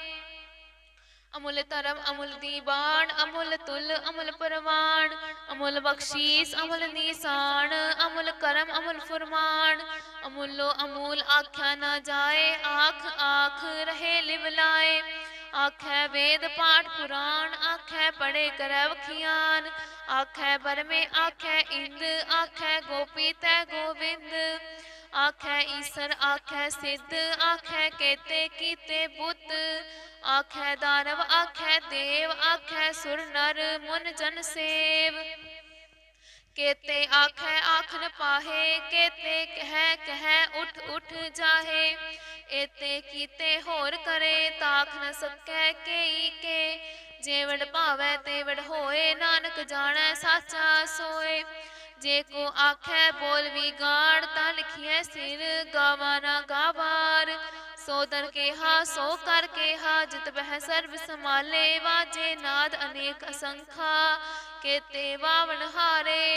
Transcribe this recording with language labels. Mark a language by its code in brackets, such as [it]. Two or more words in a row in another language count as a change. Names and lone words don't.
[pa] ਅਮੁਲ ਧਰਮ ਅਮੁਲ ਦੀਬਾਣ ਅਮੁਲ ਤੁਲ ਅਮੁਲ ਪਰਵਾਣ ਅਮੁਲ ਬਖਸੀਸ ਅਮੁਲ ਨੀਸਾਣ ਅਮੁਲ ਕਰਮ ਅਮੁਲ ਫੁਰਮਾਣ ਅਮੁਲੋ ਅਮੁਲ ਆਖਿਆ ਨ ਜਾਏ ਆਖ ਆਖ ਰਹੇ ਲਿਵਲਾਏ ਆਖੈ ਵੇਦ ਪਾਠ ਪੁਰਾਣ ਆਖੈ ਪੜ੍ਹੇ ਕਰੇ ਵਖਿਆਣ ਆਖੈ ਬਰ ਮੇਂ ਆਖੈ ਇੰਦ ਆਖੈ ਗੋਪੀ ਤੈ ਗੋਵਿੰਦ ਆਖੈ ਈਸਰ ਆਖੈ ਸਿੱਧ ਆਖੈ ਕੇਤੇ ਕੀਤੇ ਬੁਤ ਆਖੈ ਦਾਨਵ ਆਖੈ ਦੇਵ ਆਖੈ ਸੁਰ ਨਰ ਮੁਨ ਜਨ ਸੇਵ ਕੇਤੇ ਆਖੈ ਆਖ ਨ ਪਾਹੇ ਕੇਤੇ ਕਹ ਉਠ ਉਠ ਜਾਹੇ ਏਤੇ ਕੀਤੇ ਹੋਰ ਕਰੇ ਤਾਖ ਨ ਸਕੈ ਕੇ ਜੇਵਡ ਭਾਵੈ ਤੇਵਡ ਹੋਏ ਨਾਨਕ ਜਾਣੇ ਸਾਚਾ ਸੋਏ ਜੇ ਕੋ ਆਖੈ ਬੋਲ ਭੀ ਗਾੜ ਤਾ ਲਿਖੀਐ ਸਿਰ ਗਾਵਾ ਨਾ ਗਾਵਾਰ ਸੋਦਰ ਕੇ ਹਾ ਸੋ ਕਰ ਕੇ ਹਾ ਜਿਤ ਬਹ ਸਰਬ ਸਮਾਲੇ ਵਾਜੇ ਨਾਦ ਅਨੇਕ ਅਸੰਖਾ ਕੇਤੇ ਵਾਵਣ ਹਾਰੇ